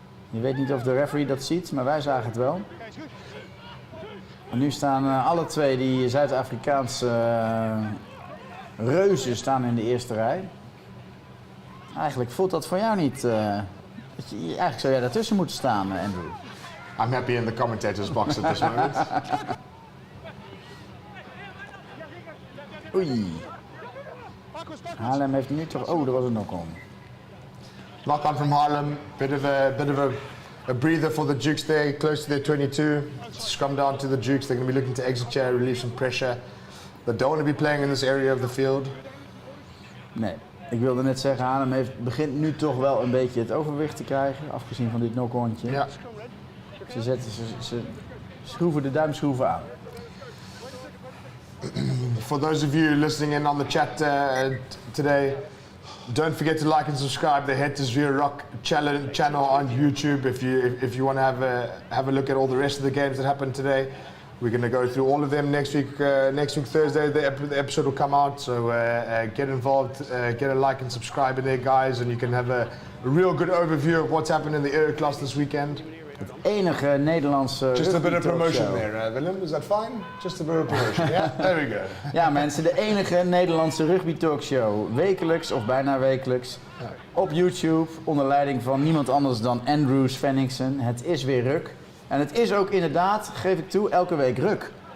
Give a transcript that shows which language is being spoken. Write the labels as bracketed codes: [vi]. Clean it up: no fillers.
[nl] Je weet niet of de referee dat ziet, maar wij zagen het wel. En nu staan alle twee die Zuid-Afrikaanse reuzen staan in de eerste rij. Eigenlijk voelt dat voor jou niet... eigenlijk zou jij daartussen moeten staan, Andrew. [en] I'm happy in the commentator's box at this moment. [nl] Oei. Haarlem heeft nu toch... Oh, er was een knock-on. [en] Knock on from Haarlem, bit of a breather for the Dukes there, close to their 22. Scrum down to the Dukes, they're going to be looking to exit here, relieve some pressure. They don't want to be playing in this area of the field. [nl] Nee, ik wilde net zeggen, Haarlem begint nu toch wel een beetje het overwicht te krijgen, afgezien van dit knock-ontje. Ja. Ze schroeven de duimschroeven aan. [en] For those of you listening in on the chat today, don't forget to like and subscribe the Head to Zero Rock channel on YouTube if you want to have a look at all the rest of the games that happened today. We're going to go through all of them next week. Next week Thursday, the episode will come out. So get involved, get a like and subscribe in there, guys, and you can have a real good overview of what's happened in the Air Class this weekend. [nl] Het enige Nederlandse [en] Just a bit of promotion [nl] talkshow. [en] there, Willem. Is that fine? Just a bit of promotion. Yeah, there we go. [nl] Ja, mensen, de enige Nederlandse rugby talkshow. Wekelijks of bijna wekelijks. Op YouTube, onder leiding van niemand anders dan Andrew Svenningsen. Het is weer ruk. En het is ook inderdaad, geef ik toe, elke week ruk.